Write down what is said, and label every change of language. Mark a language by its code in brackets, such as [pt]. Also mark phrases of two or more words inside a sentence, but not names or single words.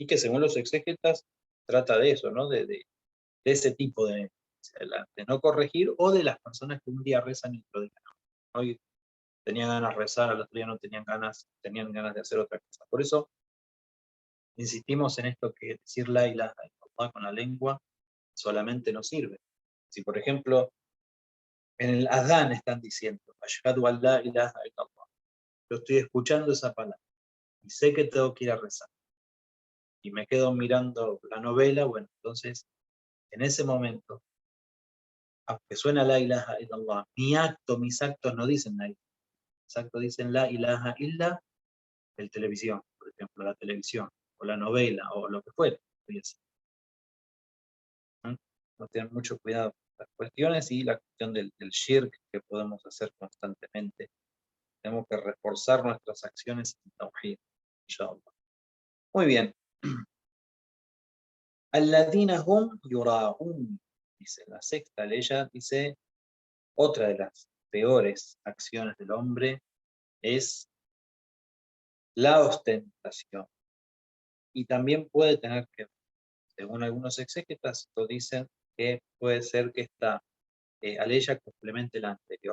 [es] y que según los exégetas trata de eso, ¿no? De ese tipo de no corregir, o de las personas que un día rezan y otro día no. Hoy tenían ganas de rezar, al otro día no tenían ganas de hacer otra cosa. Por eso insistimos en esto, que decir [ar] لا إله إلا الله [es] con la lengua solamente no sirve. Si por ejemplo en el adán están diciendo [ar] أشهد أن لا إله إلا الله, [es] yo estoy escuchando esa palabra y sé que tengo que ir a rezar, y me quedo mirando la novela, bueno, entonces en ese momento, aunque suena [ar] لا إله إلا الله, [es] mis actos no dicen [ar] لا إله, [es] mis actos dicen [ar] لا إله إلا [es] el televisión, por ejemplo, la televisión, o la novela, o lo que fuera. ¿Mm? No tener mucho cuidado con las cuestiones, y la cuestión del shirk que podemos hacer constantemente. Tenemos que reforzar nuestras acciones en tawhid, inshallah. Muy bien. [ar] الذين هم يراءون, [es] dice la sexta ley, dice, otra de las peores acciones del hombre es la ostentación. Y también puede tener que, según algunos exégetas, lo dicen, que puede ser que esta aleya complemente la anterior.